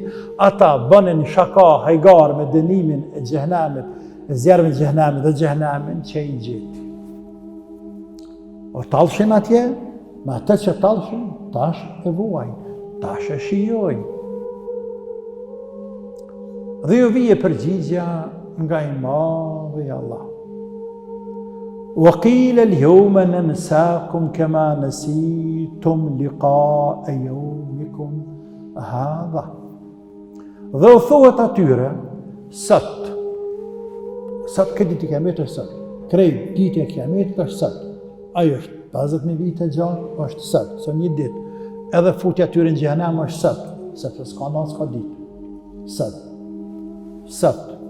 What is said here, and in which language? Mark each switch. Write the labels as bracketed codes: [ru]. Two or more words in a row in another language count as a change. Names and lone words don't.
[sq] Ata bënin shaka hajgar me dënimin e xhehenamit, e zjarrit e xhehenamit dhe xhehenamin që i gjeti. O tallshin atje, me atë që tallshin, tash e vuajnë, tash e shijojnë. Dhe ju vije përgjigja nga i madhi Allah. [ar] وقيل اليوم ننساكم كما نسيتم لقاء يومكم هذا. [sq] Dhe u thuhet atyre, sot këtë ditë e Kiametit është sot, krejt ditë e Kiametit është sot, ajo është 50.000 vite gjatë, është sot, së një ditë, edhe futja atyre në xhehenam është sot, sepse s'ka natë, s'ka ditë, sot.